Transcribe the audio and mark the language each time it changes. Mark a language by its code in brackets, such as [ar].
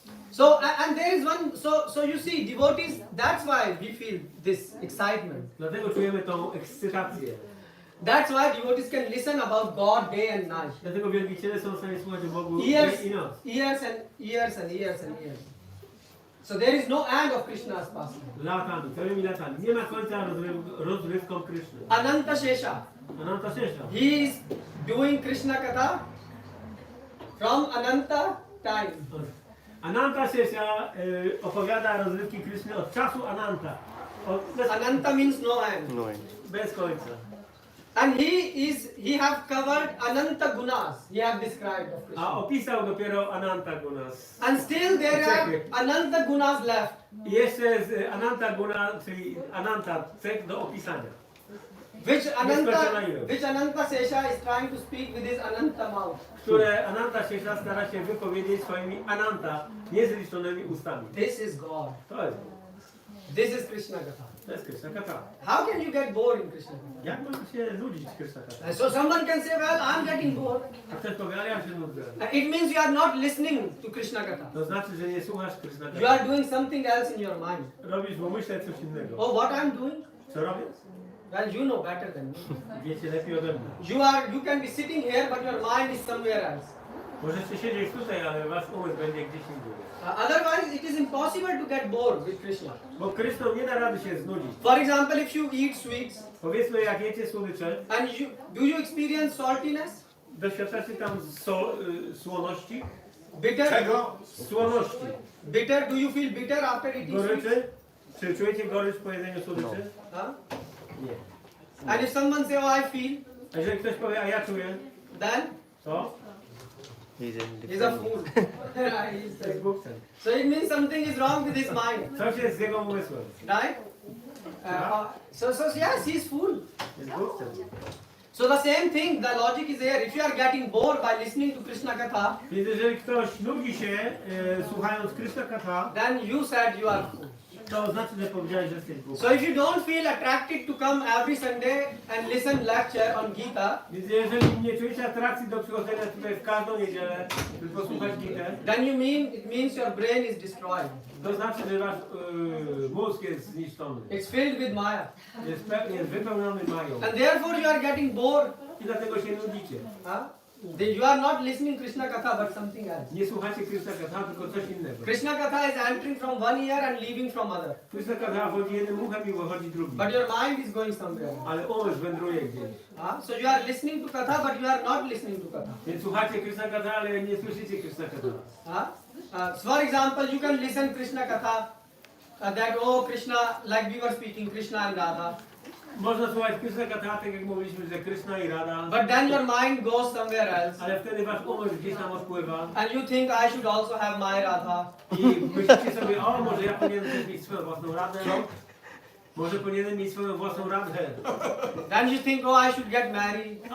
[en] So and there is one, so you see, devotees, that's why we feel this excitement. [pl] Dlatego czujemy tą ekscytację. [en] That's why devotees can listen about God day and night. [pl] Dlatego wielbiciele są w stanie słuchać o Bogu [en] Years, [pl] dzień i noc. [en] years and years and years and years. So there is no end of Krishna's pastime. [pl] Latami, całymi latami. Nie ma końca rozrywkom Kryszny. [en] Ananta Shesha. [pl] Ananta Shesha. [en] He is doing Krishna Katha from Ananta time. [pl] Ananta Shesha opowiada rozrywki Kryszny od czasu Ananta. [en] Ananta means no end. No end. [pl] Bez końca. [en] And he have covered Ananta Gunas. He have described of [pl] A [en] Krishna. [pl] opisał dopiero Ananta Gunas. [en] And still there are Ananta Gunas left. [pl] I jeszcze z Ananta Guna, czyli Ananta cech do opisania. [en] Which Ananta Sesha is trying to speak with his Ananta mouth. [pl] Które Ananta Shesha stara się wypowiedzieć swoimi Ananta niezliczonymi ustami. [en] This is God. [pl] To jest. [en] This is Krishna Katha. [pl] To jest Krishna Katha. [en] How can you get bored in Krishna Katha? [pl] Jak można się nudzić Krishna Katha? [en] So someone can say, well, I'm getting bored. [pl] A ktoś powie, ale ja się nudzę. [en] It means you are not listening to Krishna Katha. [pl] To znaczy, że nie słuchasz Krishna [en] You [pl] Katha. [en] are doing something else in your mind. [pl] Robisz w umyśle coś innego. [en] Oh, what I'm doing? [pl] Co robię? [en] Well, you know better than me. [pl] Wiecie lepiej ode mnie. [en] You can be sitting here, but your mind is somewhere else. [pl] Możecie siedzieć tutaj, ale wasz umysł będzie gdzieś indziej. [en] Otherwise, it is impossible to get bored with Krishna. [pl] Bo Krishną nie da rady się znudzić. [en] For example, if you eat sweets, [pl] Powiedzmy, jak jecie słodycze, [en] and do you experience saltiness? [pl] doświadczacie tam słoności? [en] Bitter? [pl] Czego? Słoności. [en] Bitter? Do you feel bitter after eating sweets? [pl] Goryczy? Czy czujecie gorycz po jedzeniu słodyczy? Huh? Nie. [en] And if someone say, oh, I feel, [pl] A jeżeli ktoś powie, a ja czuję, [en] then [pl] to [en] he's a fool. [pl] to jest głupcem. [en] So it means something is wrong with his mind, [pl] Coś jest z jego umysłem. [en] right? So yes, he's fool. [pl] Jest głupcem. [en] So the same thing, the logic is here. If you are getting bored by listening to Krishna Katha, [pl] Więc jeżeli ktoś nudzi się słuchając Krishna Katha, [en] then you said you are fool. [pl] to znaczy, że powiedziałeś, że jesteś głupcem. [en] So if you don't feel attracted to come every Sunday and listen lecture on Gita, [pl] Więc jeżeli nie czujecie atrakcji do przychodzenia tutaj w każdą niedzielę, tylko słuchać Gitę, [en] then it means your brain is destroyed. [pl] to znaczy, że wasz mózg jest zniszczony. [en] It's filled with Maya. [pl] Jest wypełniony mają. [en] And therefore you are getting bored. [pl] I dlatego się nudzicie. [en] You are not listening Krishna Katha but something else. [pl] Nie słuchacie Krishna Katha, tylko coś innego. [en] Krishna Katha is entering from one ear and leaving from other. [pl] Krishna Katha wchodzi jednym uchem i wychodzi drugim. [en] But your mind is going somewhere. [pl] Ale umysł wędruje gdzieś. [en] So you are listening to Katha but you are not listening to Katha. [pl] Więc słuchacie Krishna Katha, ale nie słyszycie Krishna Katha. [en] So for example, you can listen Krishna Katha that, oh Krishna, like we were speaking, Krishna and Radha. [pl] Można słuchać Krishna Katha, tak jak mówiliśmy, że Krishna i Radha. [en] But then your mind goes somewhere else. [pl] Ale wtedy wasz umysł gdzieś tam odpływa. [en] And you think I should also have my Radha. [pl] I myślicie sobie, o może ja powinienem też mieć swoją własną Radę. Może powinienem mieć swoją własną radhę. [en] Then you think, oh, I should get married.